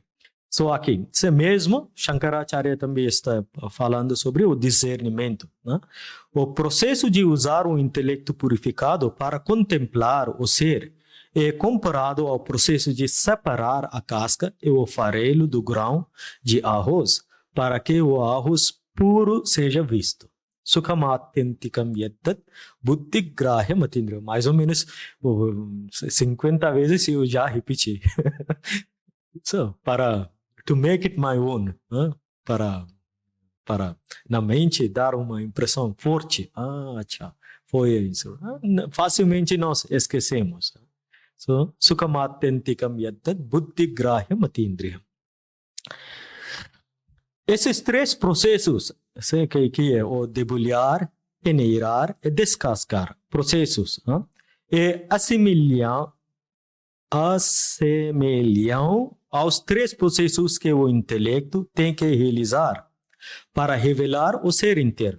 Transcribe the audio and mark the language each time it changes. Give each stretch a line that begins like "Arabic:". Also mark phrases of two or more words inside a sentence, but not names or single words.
Portuguese: So, aqui, isso mesmo, Shankaracharya também está falando sobre o discernimento. O processo de usar o intelecto purificado para contemplar o ser é comparado ao processo de separar a casca e o farelo do grão de arroz para que o arroz puro seja visto.
Sanskrit: Sukhamatyantikam yaddat buddhi grahya matindriya.
Portuguese: Mais ou menos 50 vezes eu já repeti.
English: So, to make it my own,
Portuguese: para na mente dar uma impressão forte. Foi isso. Facilmente nós esquecemos.
Sanskrit: So, sukhamatyantikam yaddat buddhi grahya matindriya.
Portuguese: Esses três processos, que é o debulhar, peneirar e descascar, processos, e assemelham aos três processos que o intelecto tem que realizar para revelar o ser interno.